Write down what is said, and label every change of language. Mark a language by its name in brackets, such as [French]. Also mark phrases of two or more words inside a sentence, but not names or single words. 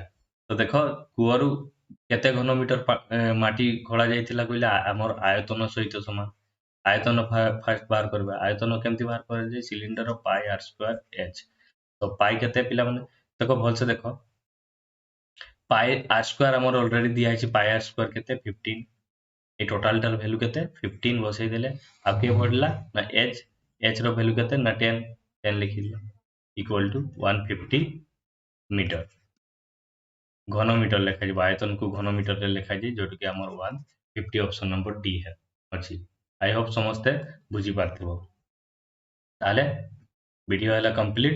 [Odia] ତ ଦେଖ କୂଅରୁ କେତେ ଘନ ମିଟର ମାଟି ଖୋଳା ଯାଇଥିଲା କହିଲେ ଆମର ଆୟତନ ସହିତ ସମାନ। ଆୟତନ ଫାଷ୍ଟ ବାହାର କରିବା। ଆୟତନ କେମିତି ବାହାର କରାଯାଏ? ସିଲିଣ୍ଡର [English] pi r square h. [Odia] ତ ପାଇ କେତେ ପିଲାମାନେ ଦେଖ ଭଲସେ ଦେଖ। [English] pi r square [Odia] ଆମର ଅଲରେଡି ଦିଆହେଇଛି। [English] pi r square [Odia] କେତେ? 15। ଏଇ ଟୋଟାଲଟାର ଭ୍ୟାଲୁ କେତେ 15 ବସାଇ ଦେଲେ ଆଉ କିଏ ପଡ଼ିଲା ନା ଏଚ୍ ର ଭ୍ୟାଲୁ କେତେ ନା 10 ଲେଖିଲେ [English] equal to [Odia] 150 ମିଟର। ଘନ ମିଟର ଲେଖାଯିବ। ଆୟତନକୁ ଘନ ମିଟରରେ ଲେଖାଯାଏ ଯୋଉଟାକି ଆମର 150 [English] option number D [Odia] ଅଛି। [English] I hope [Odia] ସମସ୍ତେ ବୁଝିପାରିଥିବ। ତାହେଲେ ଭିଡ଼ିଓ ହେଲା କମ୍ପ୍ଲିଟ୍।